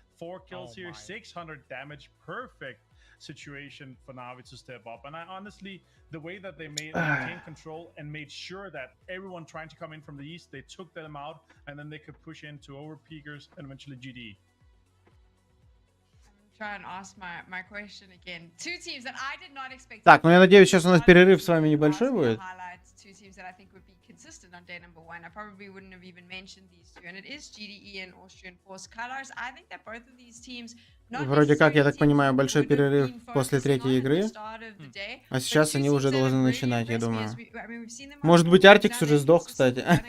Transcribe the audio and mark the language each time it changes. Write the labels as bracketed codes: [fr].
[en] 4 kills here, 600 damage, perfect situation for Navi to step up. And I honestly, the way that they maintained control and made sure that everyone trying to come in from the east, they took them out, and then they could push into overpeakers and eventually GD. Try and ask my question again. 2 teams that I did not expect. [ru] Так, ну я надеюсь, сейчас у нас перерыв с вами небольшой будет. [en] 2 teams that I think would be consistent on day number 1. I probably wouldn't have even mentioned these 2, and it is GDE and Austrian Force Colors. I think that both of these teams. [ru] Вроде как, я так понимаю, большой перерыв после 3-й игры. А сейчас они уже должны начинать, я думаю. Может быть, Артикс уже сдох, кстати.